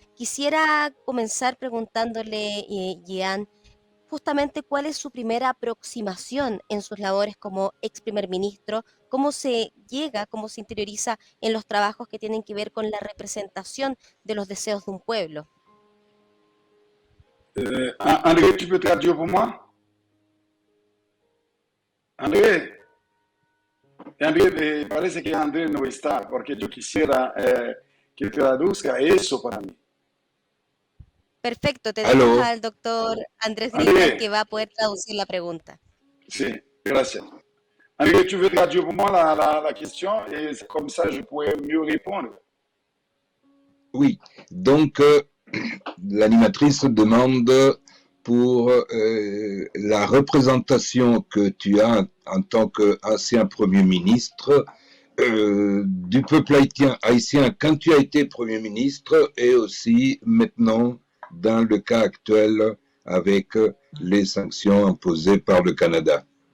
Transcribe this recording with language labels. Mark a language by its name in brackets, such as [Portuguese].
[Spanish] Quisiera comenzar preguntándole, Jean, justamente cuál es su primera aproximación en sus labores como ex primer ministro, cómo se llega, cómo se interioriza en los trabajos que tienen que ver con la representación de los deseos de un pueblo. [French] André, tu peux traduire pour moi? [Spanish] André, parece que André no está, porque yo quisiera que traduzca eso para mí. Perfecto, tenemos al doctor Andrés Greenblatt que va a poder traducir la pregunta. Sí, gracias. [French] André, tu veux traduire pour moi la question et comme ça je pourrais mieux répondre. Oui, donc l'animatrice demande pour la représentation que tu as en tant qu'ancien Premier ministre du peuple haïtien quand tu as été Premier ministre et aussi maintenant dans le cas actuel avec les sanctions imposées par le Canada.